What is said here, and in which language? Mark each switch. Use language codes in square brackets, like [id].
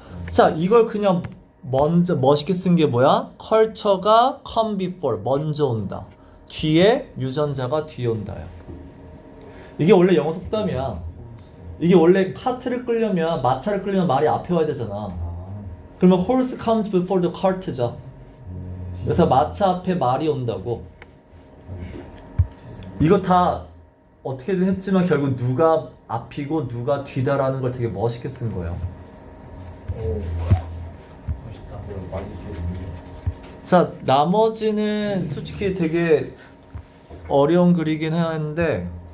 [ko] 자, 이걸 그냥 먼저 멋있게 쓴 게 뭐야? 컬처가 [en] come before [ko] 먼저 온다. 뒤에 유전자가 뒤에 온다야. 이게 원래 영어 속담이야. 이게 원래 카트를 끌려면 마차를 끌려면 말이 앞에 와야 되잖아. [en] 그러면 horse comes before the cart죠. [ko] 그래서 마차 앞에 말이 온다고. 이거 다 어떻게든 했지만 결국 누가 앞이고 누가 뒤다라는 걸 되게 멋있게 쓴 거예요. 자, 나머지는 솔직히 되게 어려운 글이긴 하는데